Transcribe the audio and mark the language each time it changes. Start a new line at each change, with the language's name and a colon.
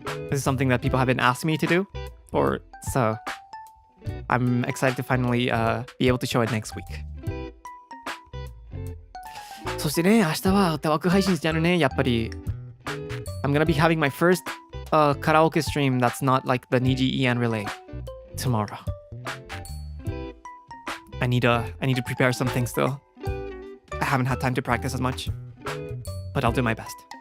English: This is something that people have been asking me to do, so I'm excited to finally be able to show it next week.
Japanese: そしてね、明日は歌枠配信やるね。
English: やっぱりI'm gonna be having my first karaoke stream that's not like the NIJISANJI EN relay tomorrow. I need to prepare some things still. I haven't had time to practice as much, but I'll do my best.